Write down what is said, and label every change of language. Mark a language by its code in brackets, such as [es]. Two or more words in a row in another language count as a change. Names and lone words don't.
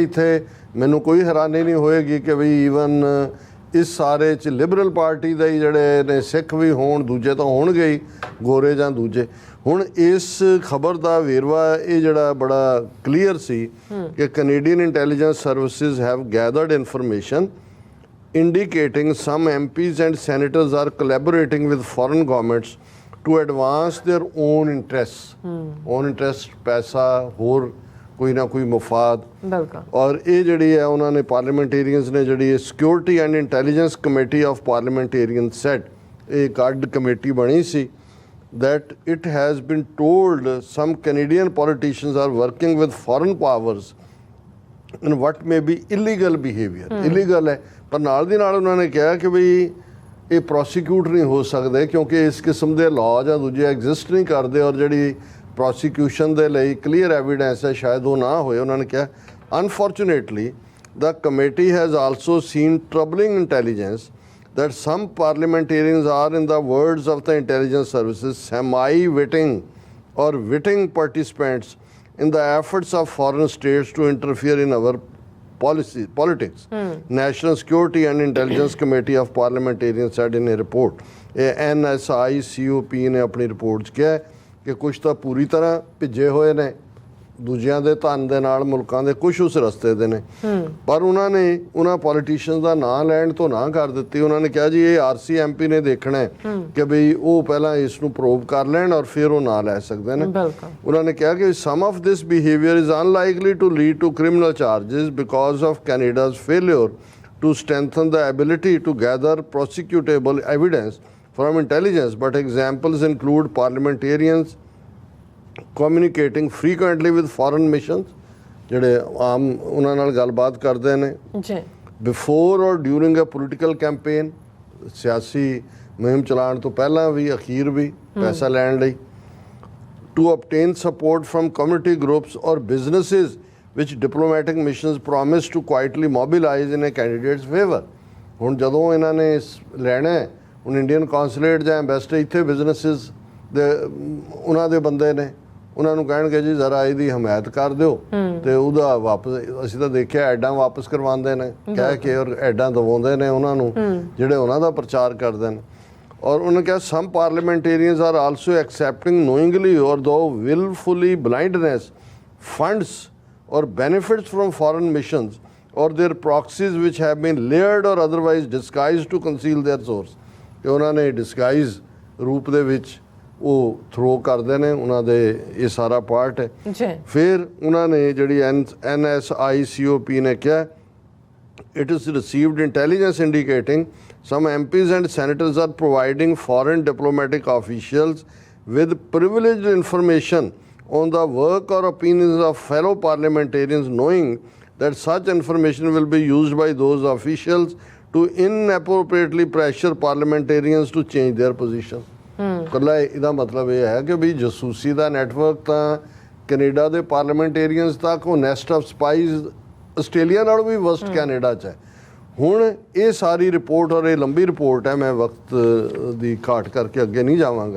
[pa] ਇੱਥੇ ਮੈਨੂੰ ਕੋਈ ਹੈਰਾਨੀ ਨਹੀਂ ਹੋਏਗੀ ਕਿ ਵੀ ਈਵਨ ਇਸ ਸਾਰੇ 'ਚ ਲਿਬਰਲ ਪਾਰਟੀ ਦੇ ਹੀ ਜਿਹੜੇ ਨੇ ਸਿੱਖ ਵੀ ਹੋਣ, ਦੂਜੇ ਤਾਂ ਹੋਣਗੇ ਹੀ, ਗੋਰੇ ਜਾਂ ਦੂਜੇ। ਹੁਣ ਇਸ ਖਬਰ ਦਾ ਵੇਰਵਾ ਇਹ ਜਿਹੜਾ ਬੜਾ ਕਲੀਅਰ ਸੀ ਕਿ [en] Canadian intelligence services have gathered information indicating some MPs and senators are collaborating with foreign governments to advance their own interests. own interest, [pa] ਪੈਸਾ, ਹੋਰ ਕੋਈ ਨਾ ਕੋਈ ਮਫਾਦ। ਬਿਲਕੁਲ। ਔਰ ਇਹ ਜਿਹੜੀ ਹੈ ਉਹਨਾਂ ਨੇ ਪਾਰਲੀਮੈਂਟੇਰੀਅਨਸ ਨੇ ਜਿਹੜੀ [en] Security and Intelligence Committee of Parliamentarian set, [pa] ਇਹ ਕੱਡ ਕਮੇਟੀ ਬਣੀ ਸੀ, [en] that it has been told some Canadian politicians are working with foreign powers in what may be illegal behavior. [pa] illegal ਹੈ, ਪਰ ਨਾਲ ਦੀ ਨਾਲ ਉਹਨਾਂ ਨੇ ਕਿਹਾ ਕਿ ਬਈ ਇਹ ਪ੍ਰੋਸੀਕਿਊਟ ਨਹੀਂ ਹੋ ਸਕਦੇ ਕਿਉਂਕਿ ਇਸ ਕਿਸਮ ਦੇ ਲਾਅ ਜਾਂ ਦੂਜੇ ਐਗਜ਼ਿਸਟ ਨਹੀਂ ਕਰਦੇ, ਔਰ ਜਿਹੜੀ ਪ੍ਰੋਸੀਕਿਊਸ਼ਨ ਦੇ ਲਈ [en] clear evidence [pa] ਹੈ ਸ਼ਾਇਦ ਉਹ ਨਾ ਹੋਏ। ਉਹਨਾਂ ਨੇ ਕਿਹਾ [en] Unfortunately the committee has also seen troubling intelligence that some parliamentarians are, in the words of the intelligence services, semi-witting or witting participants in the efforts of foreign states to interfere in our politics. National Security and Intelligence Committee of Parliamentarians said in a report. [pa] NSICOP [hi] ने अपनी रिपोर्ट [pa] 'ਚ ਕਿਹਾ ਕਿ ਕੁਝ ਤਾਂ ਪੂਰੀ ਤਰ੍ਹਾਂ ਭਿੱਜੇ ਹੋਏ ਨੇ ਦੂਜਿਆਂ ਦੇ ਧਨ ਦੇ ਨਾਲ, ਮੁਲਕਾਂ ਦੇ ਕੁਝ ਉਸ ਰਸਤੇ ਦੇ ਨੇ, ਪਰ ਉਹਨਾਂ ਨੇ ਉਹਨਾਂ ਪੋਲੀਟੀਸ਼ੀਅਨਸ ਦਾ ਨਾਂ ਲੈਣ ਤੋਂ ਨਾ ਕਰ ਦਿੱਤੀ। ਉਹਨਾਂ ਨੇ ਕਿਹਾ ਜੀ ਇਹ RC MP ਨੇ ਦੇਖਣਾ ਕਿ ਬਈ ਉਹ ਪਹਿਲਾਂ ਇਸ ਨੂੰ ਪ੍ਰੂਵ ਕਰ ਲੈਣ ਔਰ ਫਿਰ ਉਹ ਨਾਂ ਲੈ ਸਕਦੇ ਨੇ। ਉਹਨਾਂ ਨੇ ਕਿਹਾ ਕਿ [en] some of this behavior is unlikely to lead to criminal charges because of Canada's failure to strengthen the ability to gather prosecutable evidence from intelligence, but examples include parliamentarians communicating frequently with foreign missions, [pa] ਜਿਹੜੇ ਆਮ ਉਹਨਾਂ ਨਾਲ ਗੱਲਬਾਤ ਕਰਦੇ ਨੇ [en] before or during a political campaign, [pa] ਸਿਆਸੀ ਮੁਹਿੰਮ ਚਲਾਉਣ ਤੋਂ ਪਹਿਲਾਂ ਵੀ ਅਖੀਰ ਵੀ ਪੈਸਾ ਲੈਣ ਲਈ, [en] to obtain support from community groups or businesses which diplomatic missions promise to quietly mobilize in a candidate's favor. [pa] ਹੁਣ ਜਦੋਂ ਇਹਨਾਂ ਨੇ ਲੈਣਾ ਹੁਣ ਇੰਡੀਅਨ ਕੌਂਸੂਲੇਟ ਜਾਂ ਐਂਬੈਸਡਰ ਇੱਥੇ ਬਿਜ਼ਨਸਿਸ ਦੇ ਉਹਨਾਂ ਦੇ ਬੰਦੇ ਨੇ, ਉਹਨਾਂ ਨੂੰ ਕਹਿਣਗੇ ਜੀ ਜ਼ਰਾ ਇਹਦੀ ਹਮਾਇਤ ਕਰ ਦਿਓ ਤੇ ਉਹਦਾ ਵਾਪਸ, ਅਸੀਂ ਤਾਂ ਦੇਖਿਆ ਐਡਾਂ ਵਾਪਸ ਕਰਵਾਉਂਦੇ ਨੇ ਕਹਿ ਕੇ ਔਰ ਐਡਾਂ ਦਵਾਉਂਦੇ ਨੇ ਉਹਨਾਂ ਨੂੰ ਜਿਹੜੇ ਉਹਨਾਂ ਦਾ ਪ੍ਰਚਾਰ ਕਰਦੇ ਨੇ। ਔਰ ਉਹਨਾਂ ਕਿਹਾ [en] some parliamentarians are also accepting knowingly or though willfully blindness funds or benefits from foreign missions or their proxies which have been layered or otherwise disguised to conceal their source. [pa] ਕਿ ਉਹਨਾਂ ਨੇ ਡਿਸਗਾਈਜ਼ ਰੂਪ ਦੇ ਵਿੱਚ ਉਹ ਥਰੋ ਕਰਦੇ ਨੇ, ਉਹਨਾਂ ਦੇ ਇਹ ਸਾਰਾ ਪਾਰਟ ਹੈ। ਫਿਰ ਉਹਨਾਂ ਨੇ ਜਿਹੜੀ NSICOP ਨੇ ਕਿਹਾ [en] it is received intelligence indicating some MPs and senators are providing foreign diplomatic officials with privileged information on the work or opinions of fellow parliamentarians, knowing that such information will be used by those officials to inappropriately pressure parliamentarians to change their position. [pa] ਕੱਲਾ ਇਹਦਾ ਮਤਲਬ ਇਹ ਹੈ ਕਿ ਵੀ ਜਸੂਸੀ ਦਾ ਨੈਟਵਰਕ ਤਾਂ ਕੈਨੇਡਾ ਦੇ ਪਾਰਲੀਮੈਂਟੇਰੀਅਨਸ ਤੱਕ, ਉਹ [en] nest of spies [pa] ਆਸਟ੍ਰੇਲੀਆ ਨਾਲੋਂ ਵੀ ਵਰਸਟ ਕੈਨੇਡਾ 'ਚ ਹੈ। ਹੁਣ ਇਹ ਸਾਰੀ ਰਿਪੋਰਟ ਔਰ ਇਹ ਲੰਬੀ ਰਿਪੋਰਟ ਹੈ, ਮੈਂ ਵਕਤ ਦੀ ਘਾਟ ਕਰਕੇ ਅੱਗੇ ਨਹੀਂ ਜਾਵਾਂਗਾ।